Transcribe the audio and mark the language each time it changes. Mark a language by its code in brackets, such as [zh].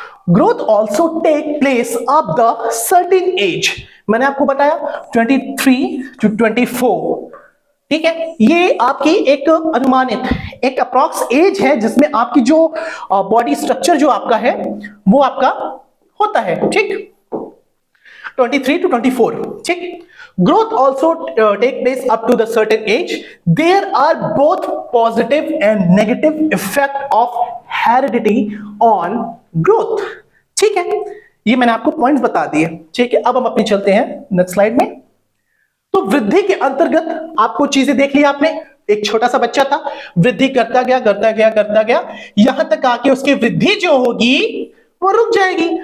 [en] Growth also take place of the certain age. [hi] मैंने आपको बताया 23 to 24, ठीक है। ये आपकी एक अनुमानित एक अप्रॉक्स एज है जिसमें आपकी जो बॉडी स्ट्रक्चर जो आपका है वो आपका होता है, ठीक। 23 to 24, ठीक। [en] Growth also take place up to the certain age. There are both positive and negative effect of heredity on growth. [hi] ठीक है, ये मैंने आपको पॉइंट्स बता दिए, ठीक है। अब हम अपनी चलते हैं नेक्स्ट स्लाइड में। तो वृद्धि के अंतर्गत आपको चीजें देख ली आपने। एक छोटा सा बच्चा था, वृद्धि करता गया करता गया करता गया, यहां तक आके उसकी वृद्धि जो होगी वो रुक जाएगी।